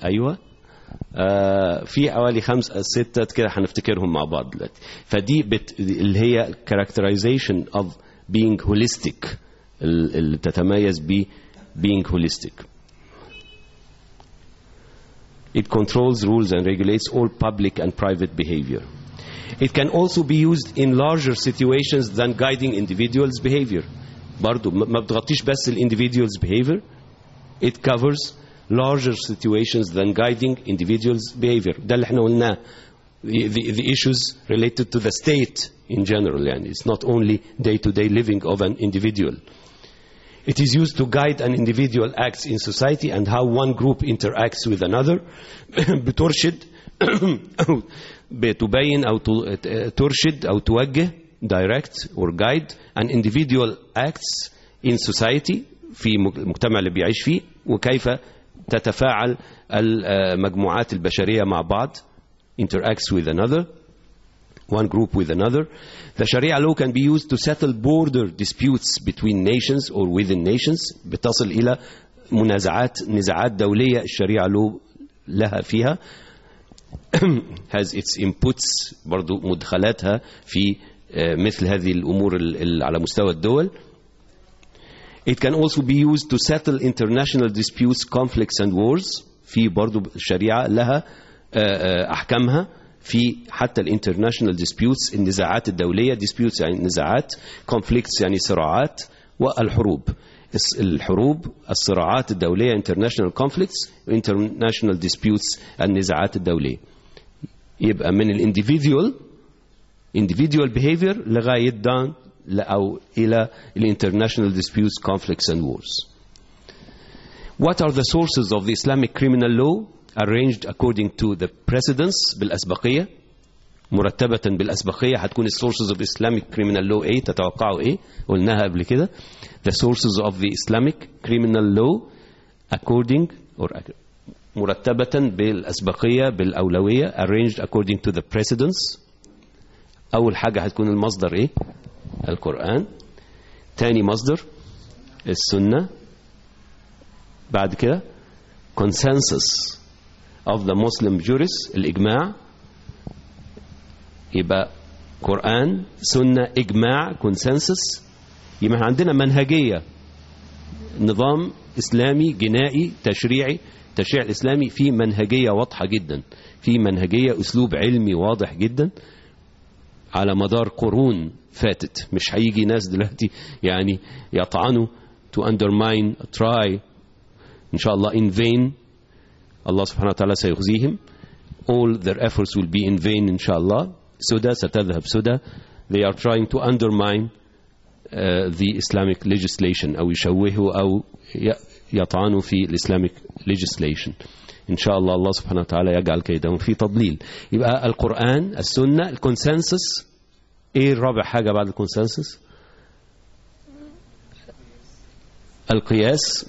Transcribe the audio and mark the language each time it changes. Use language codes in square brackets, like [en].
[ar] ايوه في حوالي خمس أو ستة كده هنفتكرهم مع بعض دلوقتي. فدي اللي هي [en] characterization of being holistic, [ar] اللي تتميز ب being holistic. [en] It controls, rules and regulates all public and private behavior. It can also be used in larger situations than guiding individuals' behavior. [ar] برضو ما بتغطيش بس ال individuals' behavior. [en] It covers larger situations than guiding individuals' behavior. [ar] ده اللي احنا قلناه. [en] The issues related to the state in general. يعني it's not only day-to-day living of an individual. It is used to guide an individual acts in society and how one group interacts with another. [ar] بترشد أو بتبين أو ترشد أو توجه [en] direct or guide an individual acts in society [ar] في المجتمع اللي بيعيش فيه وكيف تتفاعل المجموعات البشرية مع بعض [en] interacts with another. One group with another. The Sharia law can be used to settle border disputes between nations or within nations. [ar] بتصل إلى منازعات نزاعات دولية الشريعة law لها فيها. [en] Has its inputs [ar] برضو مدخلاتها في مثل هذه الأمور على مستوى الدول. [en] It can also be used to settle international disputes, conflicts and wars. [ar] في برضو الشريعة لها أحكامها. في حتى الـ international disputes النزاعات الدولية disputes يعني نزاعات conflicts يعني صراعات والحروب الحروب الصراعات الدولية [en] international conflicts international disputes [ar] النزاعات الدولية يبقى من الـ individual behavior لغاية down أو إلى الـ international disputes [en] conflicts and wars. What are the sources of the Islamic criminal law arranged according to the precedence [ar] بالأسبقية مرتبة بالأسبقية هتكون [en] the sources of Islamic criminal law [ar] إيه تتوقعوا إيه قلناها قبل كده [en] the sources of the Islamic criminal law according or [ar] مرتبة بالأسبقية بالأولوية [en] arranged according to the precedence. [ar] أول حاجة هتكون المصدر إيه القرآن. تاني مصدر السنة. بعد كده [en] consensus of the Muslim jurists, [ar] الإجماع. يبقى قرآن سنة إجماع consensus. يبقى عندنا منهجية نظام إسلامي جنائي تشريعي. التشريع الإسلامي فيه منهجية واضحة جدا, فيه منهجية أسلوب علمي واضح جدا على مدار قرون فاتت. مش هيجي ناس دلوقتي يعني يطعنوا [en] to undermine try [ar] إن شاء الله [en] in vain. [ar] الله سبحانه وتعالى سيخزيهم. [en] All their efforts will be in vain [ar] إن شاء الله. سودا ستذهب سودا. [en] They are trying to undermine the Islamic legislation [ar] أو يشوهوا أو يطعنوا في [en] Islamic legislation إن شاء الله. [ar] الله سبحانه وتعالى يجعل كيدهم في تضليل. يبقى القرآن السنة الكونسنسس. إيه الرابع حاجة بعد الكونسنسس؟ القياس.